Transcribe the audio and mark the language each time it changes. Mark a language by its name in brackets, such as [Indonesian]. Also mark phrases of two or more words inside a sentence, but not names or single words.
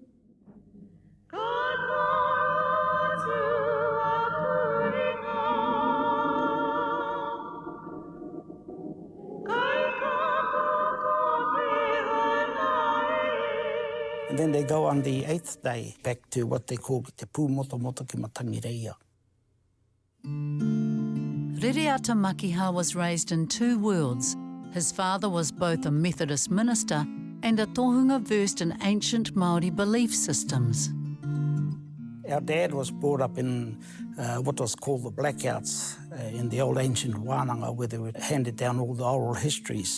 [English] And then they go on the 8th day back to what they call [Māori] te pūmotomoto ki matangi reia. [English] Rereata Makiha was raised in two worlds. His father was both a Methodist minister and a tohunga versed in ancient Māori belief systems. Our dad was brought up in what was called the blackouts in the old ancient wānanga, where they were handed down all the oral histories.